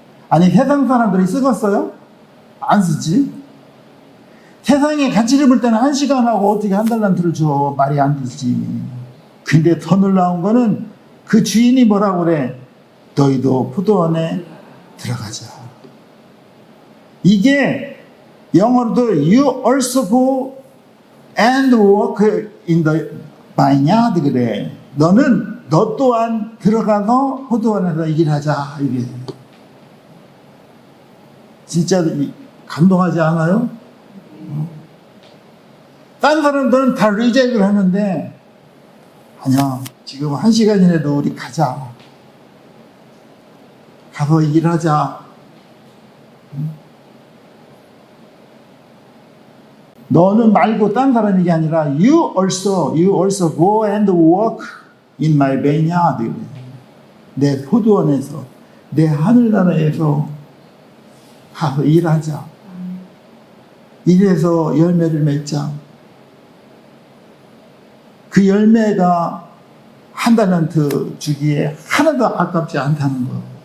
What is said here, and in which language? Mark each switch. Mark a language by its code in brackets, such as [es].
[ko] 아니 세상 사람들이 쓰겠어요? 안 쓰지. 세상에 가치를 볼 때는 1시간 하고 어떻게 한 달란트를 줘. 말이 안 되지. 근데 더 놀라운 거는 그 주인이 뭐라고 그래? 너희도 포도원에 들어가자. 이게 영어로도 [en] you also go and work in the vineyard [ko] 그래. 너 또한 들어가서 포도원에서 일하자. 이게 진짜 감동하지 않아요? 딴 사람들은 다 리젝을 하는데 아니야. 지금 1시간이라도 우리 가자. 가서 일하자. 너는 말고 딴 사람 얘기 아니라 [en] you also go and work in my vineyard. [ko] 내 포도원에서 내 하늘나라에서 가서 일하자. 이래서 열매를 맺자. 그 열매가 한 달란트 주기에 하나도 아깝지 않다는 거.